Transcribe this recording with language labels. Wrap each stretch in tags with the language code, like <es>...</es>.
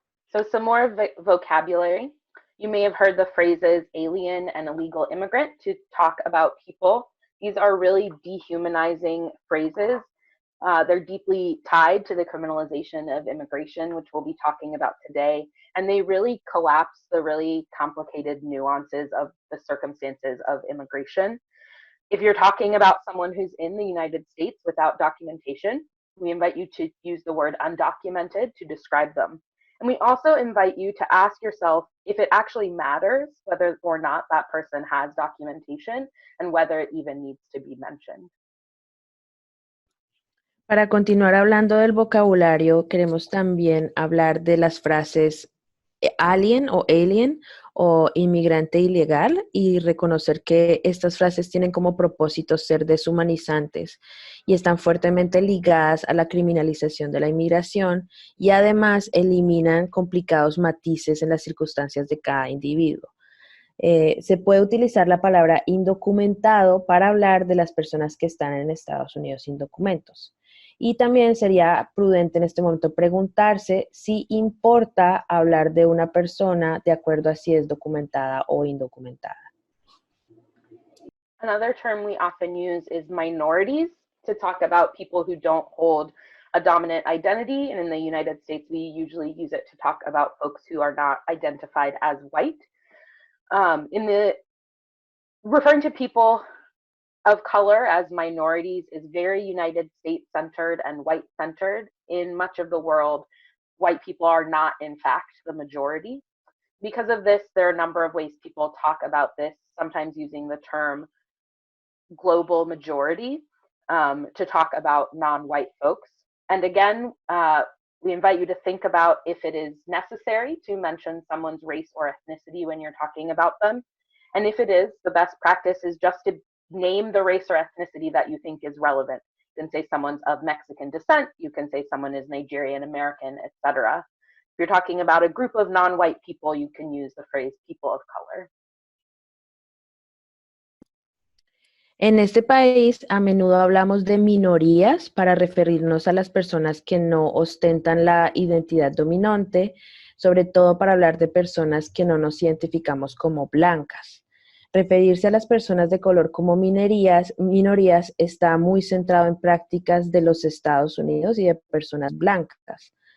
<en>So some more vocabulary. You may have heard the phrases alien and illegal immigrant to talk about people. These are really dehumanizing phrases. They're deeply tied to the criminalization of immigration, which we'll be talking about today. And they really collapse the really complicated nuances of the circumstances of immigration. If you're talking about someone who's in the United States without documentation, we invite you to use the word undocumented to describe them. And we also invite you to ask yourself if it actually matters whether or not that person has documentation and whether it even needs to be mentioned.</en> <es>Para continuar hablando del vocabulario, queremos también hablar de las frases alien o inmigrante ilegal y reconocer que estas frases tienen como propósito ser deshumanizantes y están fuertemente ligadas a la criminalización de la inmigración y además eliminan complicados matices en las circunstancias de cada individuo. Se puede utilizar la palabra indocumentado para hablar de las personas que están en Estados Unidos sin documentos. Y también sería prudente en este momento preguntarse si importa hablar de una persona de acuerdo a si es documentada o indocumentada.</es> <en>Another term we often use is minorities to talk about people who don't hold a dominant identity. And in the United States, we usually use it to talk about folks who are not identified as white. Referring to people of color as minorities is very United States centered and white centered. In much of the world, white people are not, in fact, the majority. Because of this, there are a number of ways people talk about this, sometimes using the term global majority to talk about non-white folks. And again, we invite you to think about if it is necessary to mention someone's race or ethnicity when you're talking about them. And if it is, the best practice is just to name the race or ethnicity that you think is relevant. You can say someone's of Mexican descent, you can say someone is Nigerian American, etc. If you're talking about a group of non-white people, you can use the phrase people of color.</en> <es>En este país, a menudo hablamos de minorías para referirnos a las personas que no ostentan la identidad dominante, sobre todo para hablar de personas que no nos identificamos como blancas. Referirse a las personas de color como minorías está muy centrado en prácticas de los Estados Unidos y de personas blancas.</es>